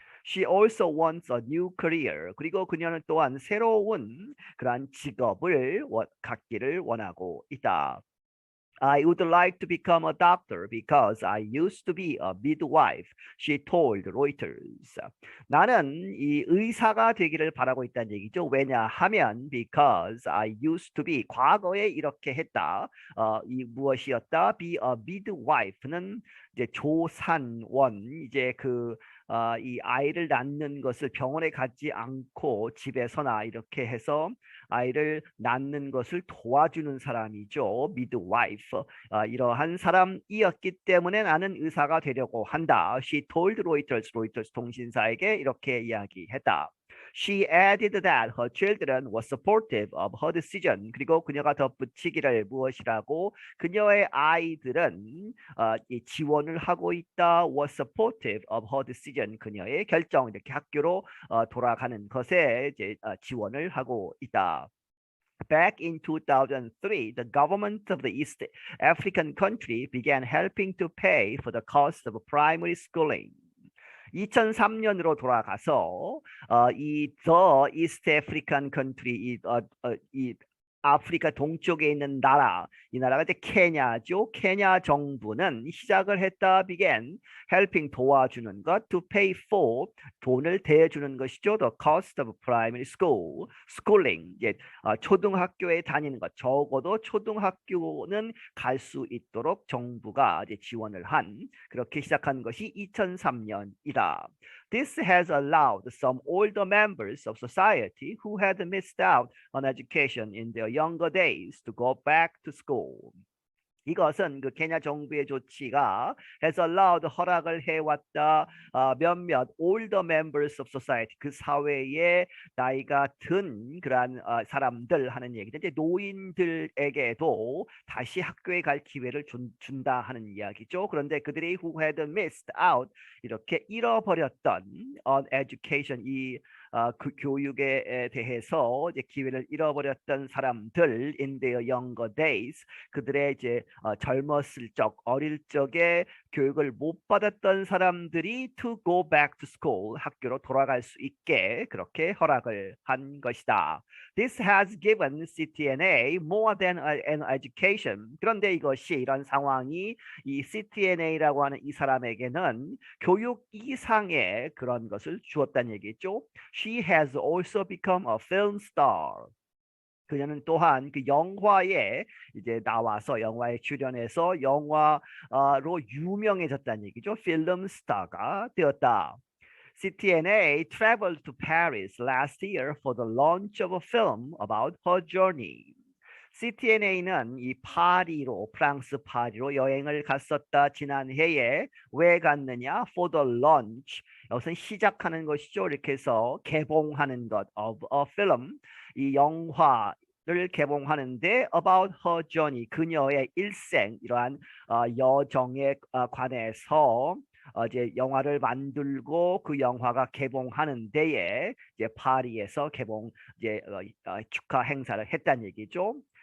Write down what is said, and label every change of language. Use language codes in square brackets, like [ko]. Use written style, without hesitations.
[en] She also wants a new career. [ko] 그리고 그녀는 또한 새로운 그러한 직업을 갖기를 원하고 있다. [en] I would like to become a doctor because I used to be a midwife, she told Reuters. [ko] 나는 이 의사가 되기를 바라고 있다는 얘기죠. 왜냐하면 [en] because I used to be [ko] 과거에 이렇게 했다. 이 무엇이었다? [en] Be a midwife [ko] 는 이제 조산원 이제 이 아이를 낳는 것을 병원에 가지 않고 집에서나 이렇게 해서 아이를 낳는 것을 도와주는 사람이죠. [en] midwife. [ko] 이러한 사람이었기 때문에 나는 의사가 되려고 한다. [en] She told Reuters, [ko] 로이터스 통신사에게 이렇게 이야기했다. [en] She added that her children were supportive of her decision. [ko] 그리고 그녀가 덧붙이기를 무엇이라고? 그녀의 아이들은 이 지원을 하고 있다. [en] was supportive of her decision. [ko] 그녀의 결정, 이렇게 학교로 돌아가는 것에 이제 지원을 하고 있다. [en] Back in 2003, the government of the East African country began helping to pay for the cost of primary schooling. [ko] 2003년으로 돌아가서 이 [en] The East African Country [ko] 이 아프리카 동쪽에 있는 나라, 이 나라가 이제 케냐죠. 케냐 정부는 시작을 했다. [en] began helping [ko] 도와주는 것, [en] to pay for [ko] 돈을 대주는 것이죠. [en] the cost of primary school, schooling [ko] 이제 초등학교에 다니는 것, 적어도 초등학교는 갈 수 있도록 정부가 이제 지원을 한 그렇게 시작한 것이 2003년이다. [en] This has allowed some older members of society who had missed out on education in their younger days to go back to school. [ko] 이것은 그 케냐 정부의 조치가 [en] has allowed [ko] 허락을 해왔다. 몇몇 [en] older members of society [ko] 그 사회에 나이가 든 그러한 사람들 하는 얘기죠. 이제 노인들에게도 다시 학교에 갈 기회를 준다 하는 이야기죠. 그런데 그들이 [en] who had missed out [ko] 이렇게 잃어버렸던 [en] on education [ko] 그 교육에 대해서 이제 기회를 잃어버렸던 사람들 [en] in their younger days [ko] 그들의 이제 젊었을 적 어릴 적에 교육을 못 받았던 사람들이 [en] to go back to school [ko] 학교로 돌아갈 수 있게 그렇게 허락을 한 것이다. [en] This has given CTNA more than an education. [ko] 그런데 이것이 이런 상황이 이 CTNA라고 하는 이 사람에게는 교육 이상의 그런 것을 주었다는 얘기죠. [en] She has also become a film star. [ko] 그녀는 또한 그 영화에 이제 나와서 영화에 출연해서 영화로 유명해졌다는 얘기죠. 필름 스타가 되었다. [en] CTNA traveled to Paris last year for the launch of a film about her journey. [ko] CTNA는 이 파리로 프랑스 파리로 여행을 갔었다. 지난해에 왜 갔느냐? [en] For the launch. [ko] 이것은 시작하는 것이죠. 이렇게 해서 개봉하는 것 [en] of a film. [ko] 이 영화를 개봉하는데 [en] about her journey [ko] 그녀의 일생 이러한 여정에 관해서 이제 영화를 만들고 그 영화가 개봉하는 데에 이제 파리에서 개봉 이제 축하 행사를 했다는 얘기죠.